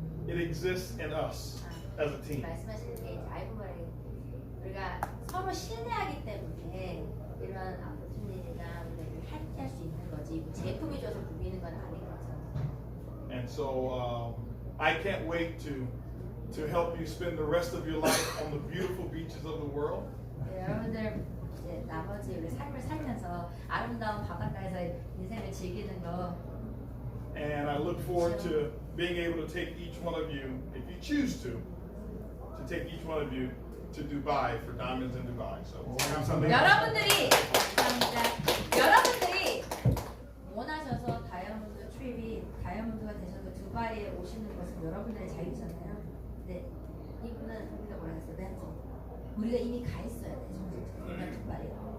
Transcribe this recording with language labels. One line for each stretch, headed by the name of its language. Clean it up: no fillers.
English: It exists in us as a team.
Korean: 말씀하시는 게 아이부메랑 우리가 서로 신뢰하기 때문에 이런 opportunity가 우리가 할 수 있는 거지 제품이 줘서 부비는 건 아닌 거죠.
English: And so I can't wait to help you spend the rest of your life on the beautiful beaches of the world.
Korean: 네, 여러분들 이제 나머지 우리 삶을 살면서 아름다운 바닷가에서 인생을 즐기는 거.
English: And I look forward to being able to take each one of you, if you choose to take each one of you to Dubai for Diamonds in Dubai. So
Korean: 여러분들이 감사합니다. 여러분들이 원하셔서 다이아몬드 트립이 다이아몬드가 되셔서 두바이에 오시는 것은 여러분들의 자유잖아요. 네, 이분은 우리가 뭐라 했어요? 네, 우리가 이미 가 있어야 돼. 정말 두바이에.